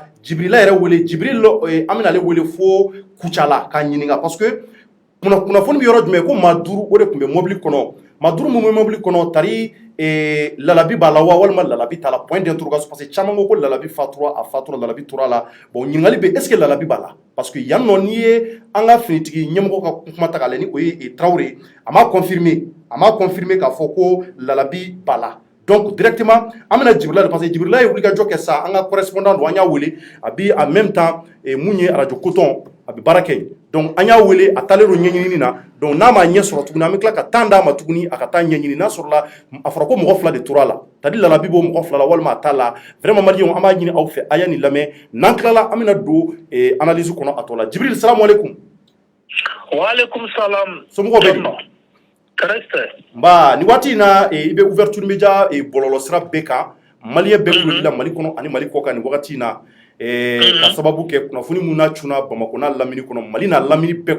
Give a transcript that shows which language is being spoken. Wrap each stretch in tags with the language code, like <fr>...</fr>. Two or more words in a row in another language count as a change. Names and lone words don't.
<bm>Jibrila yɛrɛ wele Jibril an bɛna ale wele fo Kucala k'a ɲininka</bm> <fr>parce que</fr> <bm>kunnafoni bɛ yɔrɔ jumɛn ko maa 5 o de tun bɛ mobili kɔnɔ maa 5 min bɛ mobili kɔnɔ tari Lalabi b'a la wa walima Lalabi t'a la</bm> <fr>point d'interrogation parce que</fr> <bm>caman ko Lalabi fatura Lalabi tora la bon ɲininkali bɛ</bm> <fr>est-ce que</fr> <bm>Lalabi b'a la</bm> <fr>parce que</fr> <bm>yan nɔ n'i ye an ka finitigi ɲɛmɔgɔ ka kuma ta k'a lajɛ ni o ye Traoré a m'a confirmer k'a fɔ ko Lalabi b'a la donc directement an bɛna Jibrila</bm> <fr>parce que</fr> <bm>Jibrila ye wulikajɔ kɛ sa an ka correspondant don an y'a wele a bi</bm> <fr>en même temps</fr> <bm>mun ye radio coton a bɛ baara kɛ donc an y'a wele a taalen don ɲɛɲinini na donc n'a ma ɲɛ sɔrɔ tuguni an bɛ tila ka temps d'a ma tuguni a ka taa ɲɛɲini n'a sɔrɔla a fɔra ko mɔgɔ 2 de tora la</bm> <fr>c'est à dire</fr> <bm>Lalabi b'o mɔgɔ 2 la walima a t'a la vraiment maliyɛnw an b'a ɲini aw fɛ a y'a nin lamɛn n'an tilala an bɛna don analyse kɔnɔ a tɔ la Jibril</bm> <ar>السلام عليكم. وعليكم السلام.</ar> <bm>somɔgɔw bɛ di. Nba nin waati in na i bɛ</bm> <fr>ouverture media</fr> <bm>bɔlɔlɔ sira bɛɛ kan maliyɛn bɛɛ kulo la Mali kɔnɔ ani Mali kɔ kan nin wagati in na ka sababu kɛ kunnafoni mun n'a cunna Bamako n'a lamini kɔnɔ Mali n'a lamini bɛɛ</bm>